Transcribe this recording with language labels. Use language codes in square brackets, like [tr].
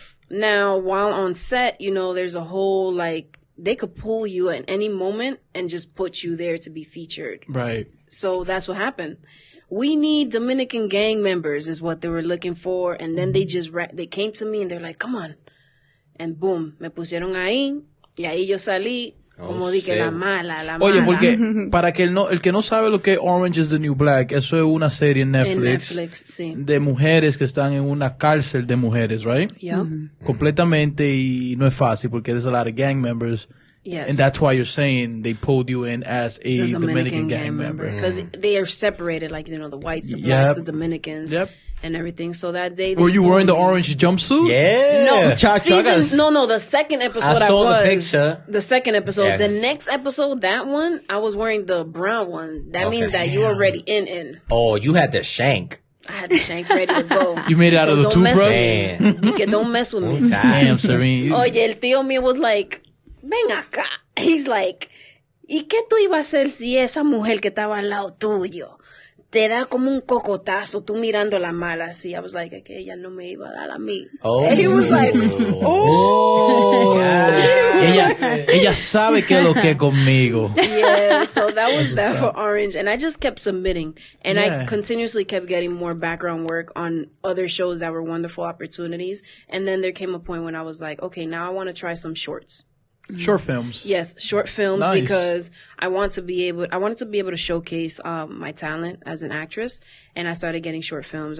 [en] Now, while on set, you know, there's a whole like, they could pull you at any moment and just put you there to be featured. Right. So that's what happened. We need Dominican gang members is what they were looking for. And then they just, they came to me and they're like, come on. And boom, [es] me pusieron ahí. Y ahí yo salí como di que la mala. Oye, porque para que el que no sabe lo que es Orange is the New Black, eso es una serie en Netflix, sí. de mujeres que están en una cárcel de mujeres, right? [en] Yeah. [es] Completamente, y no es fácil porque [en] there's a lot of gang members. Yes. And that's why you're saying they pulled you in as a Dominican gang member. Because they are separated, like, you know, the whites, the Yep. blacks, the Dominicans, Yep. and everything. So that day, Were you wearing the orange jumpsuit? Yeah. No, Chagas. no, the second episode I saw the was. picture. The second episode. Yeah. The next episode, that one, I was wearing the brown one. That Okay. means that you already in. Oh, you had the shank. I had the shank ready to go. You made it out of the don't mess toothbrush? with me. You can, don't mess with me. Damn, Seryne. [es] Oye, el tío mío [en] was like, [es] ven acá. [en] He's like, [es] ¿y qué tú ibas a hacer si esa mujer que estaba al lado tuyo te da como un cocotazo, tú mirando la mala así? [en] I was like, [es] que ella no me iba a dar a mí. [en] Oh. And he was like, oh. [es] Ella sabe que es lo que es conmigo. [en] Yeah, so that was that for Orange. And I just kept submitting. And Yeah. I continuously kept getting more background work on other shows that were wonderful opportunities. And then there came a point when I was like, okay, now I want to try some shorts. Short films. Yes, short films because I wanted to be able to showcase my talent as an actress, and I started getting short films.